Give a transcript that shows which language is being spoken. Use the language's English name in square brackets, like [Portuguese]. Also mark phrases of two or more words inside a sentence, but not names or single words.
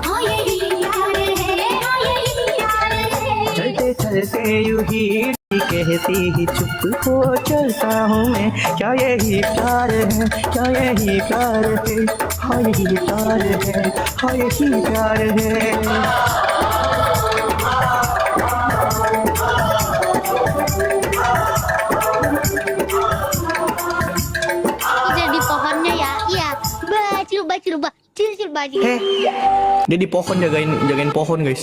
[Hindi] चलते चलते यूं ही कहती ही चुप हो चलता हूँ मैं, क्या यही प्यार है, क्या यही प्यार है? हाँ यही प्यार है, हाँ यही प्यार है। [Indonesian] Udah di pohonnya ya? Iya. Coba. Cil baju. Dia di pohon jagain pohon guys.